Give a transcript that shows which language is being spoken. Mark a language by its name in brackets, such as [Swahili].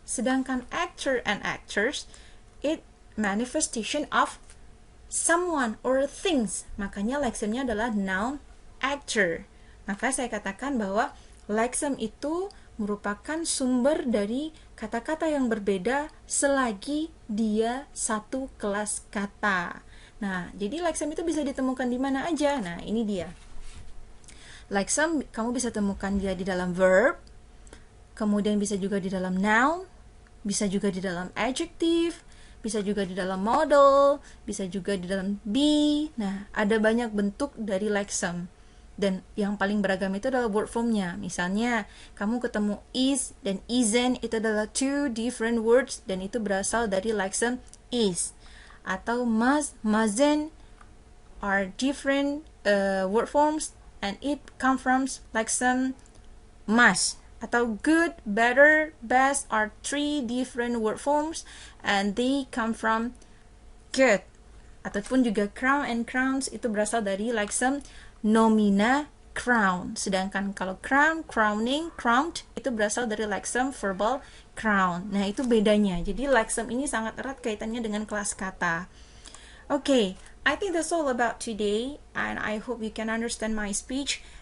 [English] Sedangkan actor and actors, it manifestation of someone or things. [Indonesian] Makanya lexeme-nya adalah noun actor. Maka saya katakan bahwa lexeme itu merupakan sumber dari kata-kata yang berbeda selagi dia satu kelas kata. Nah, jadi lexeme itu bisa ditemukan di mana aja. Nah, ini dia. Lexeme kamu bisa temukan dia di dalam verb, kemudian bisa juga di dalam noun, bisa juga di dalam adjective, bisa juga di dalam modal, bisa juga di dalam be. Nah, ada banyak bentuk dari lexeme. Dan yang paling beragam itu adalah word formnya. Misalnya, kamu ketemu is dan isn't, itu adalah [English] 2 different words, [Indonesian] dan itu berasal dari lexeme is. [English] Atau must, mustn't are different word forms, and it comes from lexeme must. Atau good, better, best are 3 different word forms, and they come from good. [Indonesian] Ataupun juga crown and crowns itu berasal dari lexeme nomina crown. Sedangkan kalau crown, crowning, crowned itu berasal dari lexeme verbal crown. Nah, itu bedanya. Jadi lexeme ini sangat erat kaitannya dengan kelas kata. [English] Okay, I think that's all about today, and I hope you can understand my speech.